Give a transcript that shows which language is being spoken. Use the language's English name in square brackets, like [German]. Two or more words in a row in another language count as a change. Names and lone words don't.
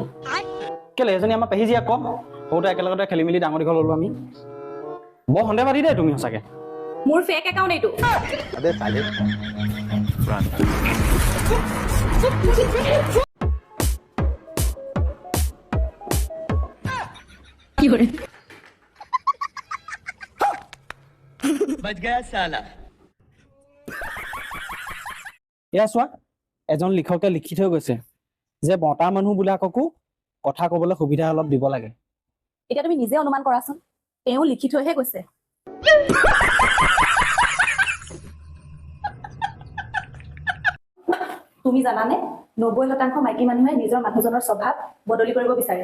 [Assamese] কেলে এজনী আমাৰ পেহী জীয়া কম সৰুতে একেলগতে খেলি মেলি ডাঙৰ দীঘল হ'লো আমি বৰ সন্দেহবাদী দেই তুমি সঁচাকে মোৰ [English] fake account [Assamese] এইটো [Hindi] अबे साले बच गया साला [Assamese] এয়া চোৱা এজন লিখকে লিখি থৈ গৈছে যে মতা মানুহবিলাককো কথা ক'বলৈ সুবিধা অলপ দিব লাগে এতিয়া তুমি নিজে অনুমান কৰাচোন তেওঁ লিখি থৈহে গৈছে তুমি জানানে 90% মাইকী মানুহে নিজৰ মানুহজনৰ স্বভাৱ বদলি কৰিব বিচাৰে